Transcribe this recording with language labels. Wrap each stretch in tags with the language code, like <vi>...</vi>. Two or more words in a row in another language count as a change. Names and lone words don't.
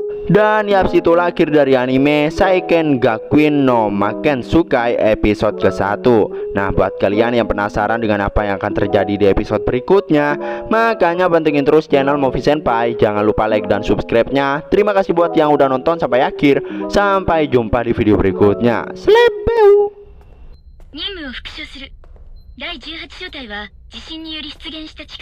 <id>Dan ya itulah akhir dari anime Seiken Gakuin no Maken Sukai episode ke-1. Nah, buat kalian yang penasaran dengan apa yang akan terjadi di episode berikutnya, makanya pantengin terus channel Movie Senpai. Jangan lupa like dan subscribe-nya. Terima kasih buat yang udah nonton sampai akhir. Sampai jumpa di video berikutnya. Slepeu.</id> <ja>任務を復唱する。第18小隊は地震により出現した地下</ja>